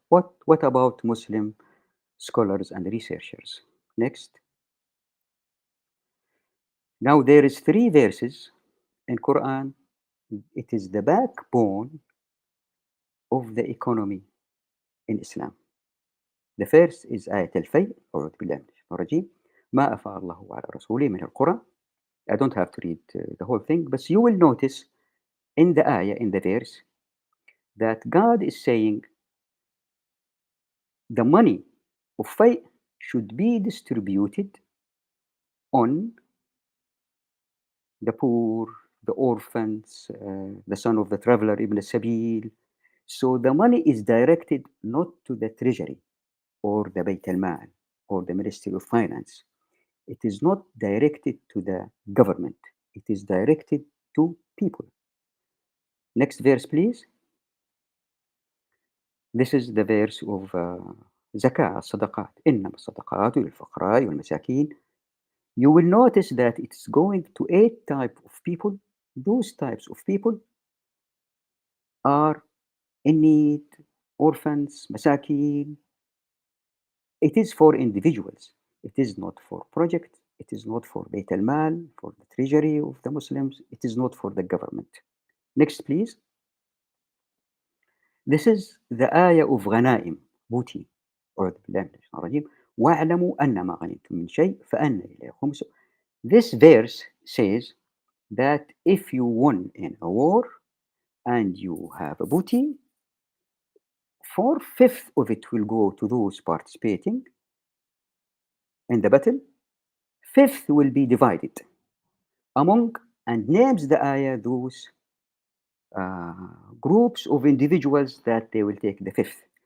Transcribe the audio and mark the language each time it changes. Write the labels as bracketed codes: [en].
[en] What about Muslim scholars and researchers? Next. Now, there is 3 verses in Quran. It is the backbone of the economy in Islam. The first is آية الفيء. [ar] أعوذ بالله من الشيطان الرجيم. ما أفاء الله على رسوله من القرى. [en] I don't have to read the whole thing, but you will notice in the ayah, in the verse, that God is saying the money of fay should be distributed on the poor, the orphans, the son of the traveler, Ibn Sabil. So the money is directed not to the treasury or the Bayt al-Mal or the Ministry of Finance. It is not directed to the government. It is directed to people. Next verse, please. This is the verse of Zakah, Sadaqat. [ar] إنما الصدقات للفقراء والمساكين. [en] You will notice that it's going to 8 types of people. Those types of people are in need, orphans, masakin. It is for individuals. It is not for projects. It is not for Bayt al-Mal, for the treasury of the Muslims. It is not for the government. Next, please. This is the ayah of غنائم, booty. [ar] أعوذ بالله من الشيطان الرجيم. واعلموا أن ما غنمتم من شيء فأن لله خمسه. [en] This verse says that if you won in a war and you have a booty, 4/5 of it will go to those participating in the battle. 1/5 will be divided among, and names the ayah those groups of individuals that they will take the 5th.